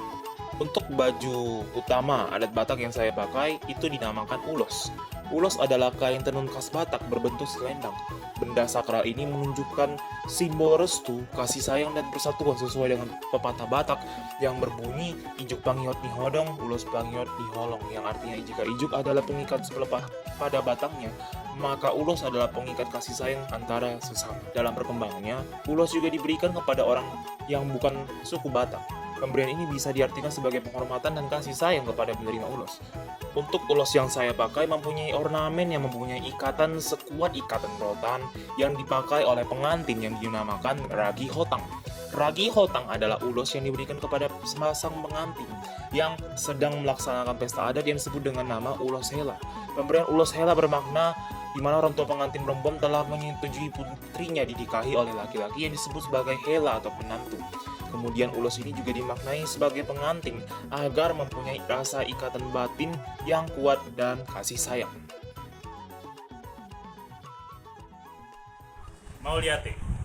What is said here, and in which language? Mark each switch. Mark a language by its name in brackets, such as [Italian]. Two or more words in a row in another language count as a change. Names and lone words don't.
[Indonesian] Untuk baju utama adat Batak yang saya pakai itu dinamakan ulos. Ulos adalah kain tenun khas Batak berbentuk selendang. Benda sakral ini menunjukkan simbol restu, kasih sayang dan persatuan sesuai dengan pepatah Batak yang berbunyi [Batak Toba] ijuk pangiot ni hodong, ulos pangiot ni holong, [Indonesian] yang artinya jika ijuk adalah pengikat sepelepah pada batangnya, maka ulos adalah pengikat kasih sayang antara sesama. Dalam perkembangannya, ulos juga diberikan kepada orang yang bukan suku Batak. Pemberian ini bisa diartikan sebagai penghormatan dan kasih sayang kepada penerima ulos. Untuk ulos yang saya pakai mempunyai ornamen yang mempunyai ikatan sekuat ikatan rotan yang dipakai oleh pengantin yang dinamakan ragi hotang. Ragi hotang adalah ulos yang diberikan kepada sepasang pengantin yang sedang melaksanakan pesta adat yang disebut dengan nama ulos hela. Pemberian ulos hela bermakna di mana orang tua pengantin perempuan telah menyetujui putrinya dinikahi oleh laki-laki yang disebut sebagai hela atau penantu. Kemudian ulos ini juga dimaknai sebagai pengantin agar mempunyai rasa ikatan batin yang kuat dan kasih sayang. Mau lihat ya?